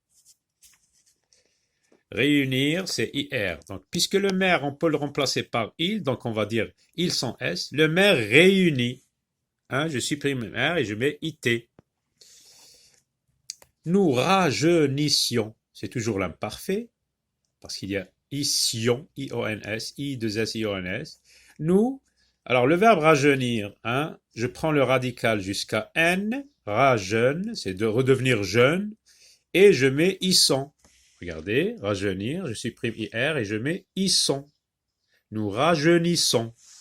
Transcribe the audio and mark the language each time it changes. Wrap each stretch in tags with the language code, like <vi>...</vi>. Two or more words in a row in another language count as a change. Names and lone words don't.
<fr>Réunir, c'est IR. Donc, puisque le maire, on peut le remplacer par il, donc on va dire il sans S. Le maire réunit. Hein, je supprime R et je mets IT. Nous rajeunissions. C'est toujours l'imparfait, parce qu'il y a ission, I-O-N-S, I-2-S-I-O-N-S. Nous, alors le verbe rajeunir, hein, je prends le radical jusqu'à N, rajeune, c'est de redevenir jeune, et je mets isson. Regardez, rajeunir, je supprime IR et je mets isson. Nous rajeunissons.</fr>